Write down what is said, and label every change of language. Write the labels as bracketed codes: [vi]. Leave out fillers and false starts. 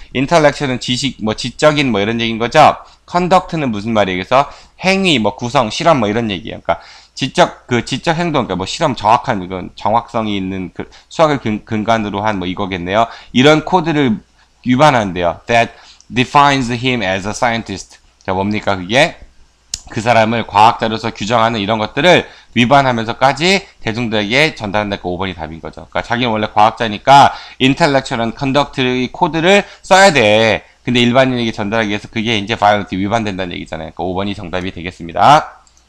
[ko] intellectual은 지적인 이런 얘기인 거죠? conduct는 무슨 말이에요? 그래서 행위, 구성, 실험 이런 얘기예요. 그러니까 지적 행동, 그러니까 실험 정확한, 이건 정확성이 있는 수학을 근간으로 한 이거겠네요. 이런 코드를 위반한대요. [en] That defines him as a scientist. [ko] 자, 뭡니까 그게? 그 사람을 과학자로서 규정하는 이런 것들을 위반하면서까지 대중들에게 전달한다니까 5번이 답인 거죠. 그러니까 자기는 원래 과학자니까 intellectual conduct의 코드를 써야 돼. 근데 일반인에게 전달하기 위해서 그게 이제 violate 위반된다는 얘기잖아요. 그러니까 5번이 정답이 되겠습니다.